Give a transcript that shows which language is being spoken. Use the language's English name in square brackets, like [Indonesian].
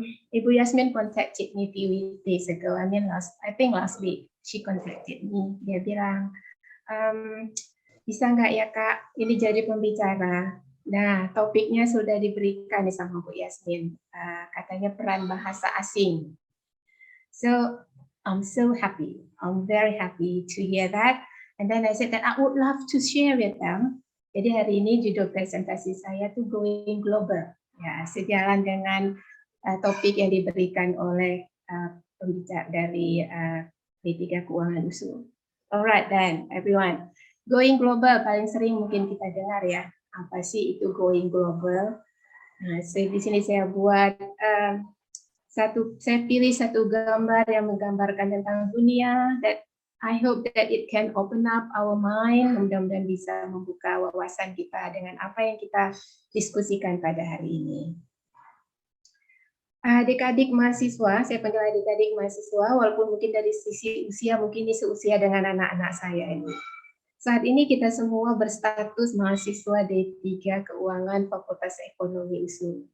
[English] Ibu Yasmin contacted me a few days ago. I think last week she contacted me. [Indonesian] Dia bilang, bisa nggak ya Kak, ini jadi pembicara. Nah, topiknya sudah diberikan sama Bu Yasmin. Katanya peran bahasa asing. [English] So, I'm so happy. I'm very happy to hear that. And then I said that I would love to share with them. [Indonesian] Jadi hari ini judul presentasi saya tuh Going Global. Ya, sejalan dengan topik yang diberikan oleh pembicara dari [English] D3 Keuangan USU. Alright then, everyone. [Indonesian] Going global paling sering mungkin kita dengar ya. Apa sih itu going global? Nah, di sini saya buat saya pilih satu gambar yang menggambarkan tentang dunia. [English] That I hope that it can open up our mind. [Indonesian] Mudah-mudahan bisa membuka wawasan kita dengan apa yang kita diskusikan pada hari ini. Adik-adik mahasiswa, saya panggil adik-adik mahasiswa, walaupun mungkin dari sisi usia mungkin ini seusia dengan anak-anak saya ini. Saat ini kita semua berstatus mahasiswa D3 Keuangan Fakultas Ekonomi USU.